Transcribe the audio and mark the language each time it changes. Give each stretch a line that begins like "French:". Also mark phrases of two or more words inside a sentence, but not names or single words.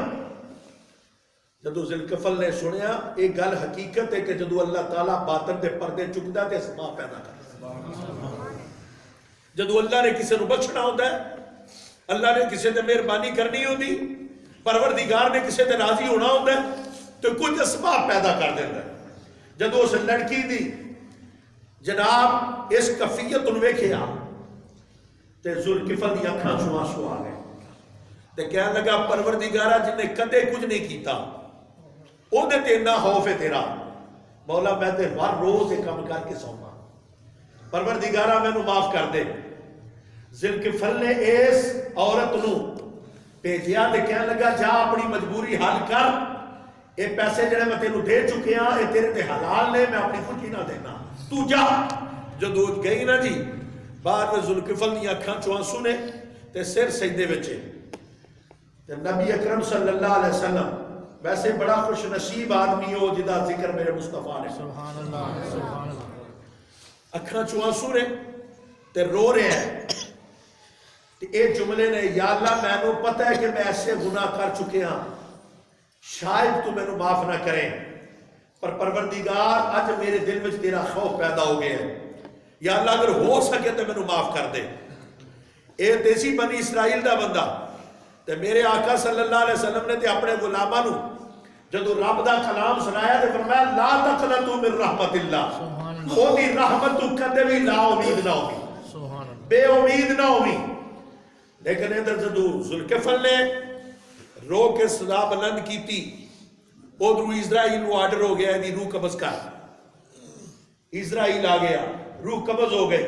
Punjabi: جدو ذوالکفل نے سنیا ایک گل حقیقت ہے کہ جدو اللہ تعالیٰ باطن دے پردے چکتا تے اسباب پیدا کرتا. جدو اللہ نے کسی نو بخشنا ہوتا ہے, اللہ نے کسی تے مہربانی کرنی ہوتی, پروردگار نے کسی تے راضی ہونا ہوتا ہے تو کچھ اسباب پیدا کر دیتا ہے. جدو اس لڑکی دی جناب اس کفیت نو ویکھیا تے ذوالکفل دی اکھاں چوں آنسو آ گئے تے کہنے لگا پروردگارا جن نے کدے کچھ نہیں کیتا او دے تے اتنا خوف ہے تیرا, مولا میں تے ہر روز ایک کام کر کے سونا, پروردگارا میں نو معاف کر دے. ذوالکفل نے اس عورت نو بھیجیا تے کہنے لگا جا اپنی مجبوری حل کر, اے پیسے جڑے میں تینوں دے چکے ہاں اے تیرے تے حلال نے, میں اپنی خوشی نہ دینا, تو جا. جدو گئی نا جی بعد میں ذوالکفل دی اکھاں چوں آنسو نے تے سر سجدے وچ. نبی اکرم
Arabic: صلی اللہ علیہ وسلم
Punjabi: ویسے بڑا خوش نصیب آدمی ہو جدا ذکر میرے مصطفیٰ نے,
Arabic: سبحان اللہ سبحان اللہ.
Punjabi: اکھاں چوں آنسو نے تے رو رہے ہیں تے اے جملے نے یا اللہ میں نو پتہ ہے کہ میں ایسے گناہ کر چکے ہاں, شاید تو میں نو معاف نہ کریں, پر پروردگار اج میرے دل میں تیرا خوف پیدا ہو گیا ہے, یا اللہ اگر ہو سکے تو میں نو معاف کر دے. اے دیسی بنی اسرائیل دا بندہ تے میرے آقا
Arabic: صلی اللہ علیہ وسلم
Punjabi: نے تے اپنے غلاماں نو جدو رب دا کلام سنایا تے فرمایا
Arabic: لا تقنطوا من رحمت اللہ,
Punjabi: خودی رحمت تو کدے بھی لا امید نہ ہوگی, بے امید نہ ہوگی. لیکن ادھر جدو ذوالکفل نے رو کے صدا بلند کیتی ادھر اسرائیل نو آرڈر ہو گیا دی روح قبض کر. اسرائیل آ گیا, روح قبض ہو گئی.